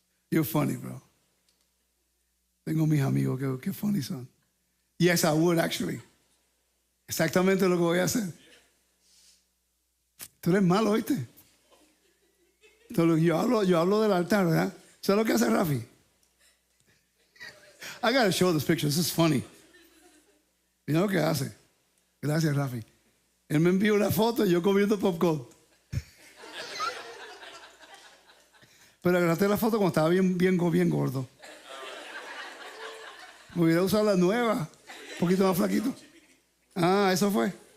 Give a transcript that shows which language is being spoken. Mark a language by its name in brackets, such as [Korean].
[English] You're funny, bro. [Spanish] Tengo mis amigos que funny son. [English] Yes, I would actually. [Spanish] Exactamente lo que voy a hacer. Tú eres malo, ¿oíste? Yo hablo del altar, ¿verdad? ¿Sabes lo que hace Rafi? [English] I gotta show this picture. This is funny. [Spanish] Mira lo que hace. Gracias, Rafi. Él me envió una foto y yo comiendo popcorn. Pero agarraste la foto cuando estaba bien gordo. Me hubiera usado la nueva. Un poquito más flaquito. Ah, eso fue.